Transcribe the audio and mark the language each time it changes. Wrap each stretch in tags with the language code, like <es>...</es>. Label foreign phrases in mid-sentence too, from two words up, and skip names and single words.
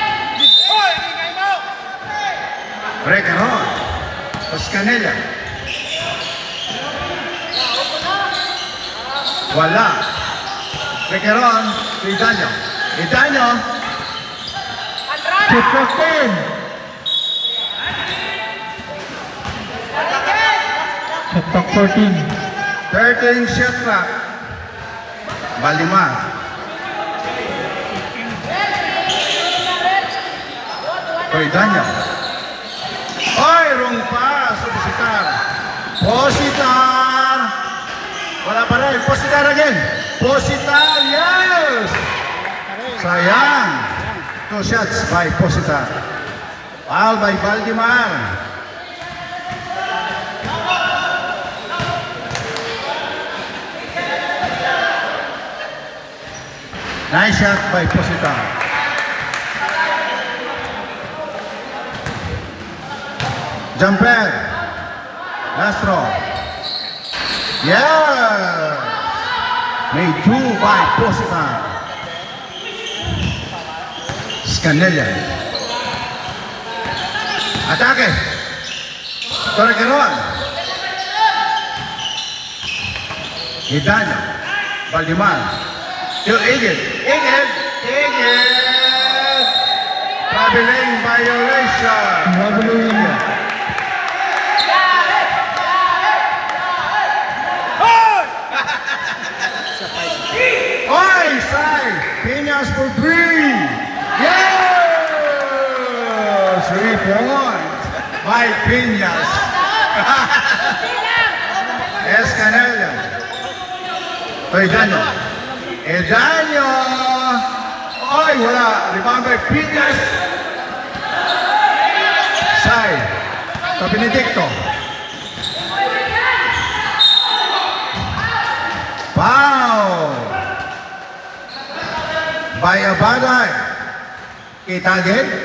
<tl>Hoy, ingay mo. Recaron. Oscanella. Wala. Recaron. Idanyo. Idanyo. Andrada.</tl> <en>Shot clock 10. Shot clock 14. 13 shot clock. Balima. Idanyo. Oy, wrong pass. Positar. Positar.</en> <tl>Wala pa rin. Positar again. Positar. Yes. Sayang.</tl> <en>2 shots by Positar. Foul by Valdemar. Nice shot by Positar. Jumper. Last throw. Yeah. Made 2 by Positar.</en> <tl>Scanella. Atake. Torrequeron. Hidalgo. Valdemar. To Igit. Igit.</tl> <en>Traveling violation. Traveling. Oy, Sai! Piñas for 3! Yes! 3 points by Piñas. Escanella. Edanyo. Edanyo!</en> <tl>Oy, wala.</tl> <en>Rebound by Piñas. Sai. To Benedicto. Foul! By Abaday. Kita again?</en>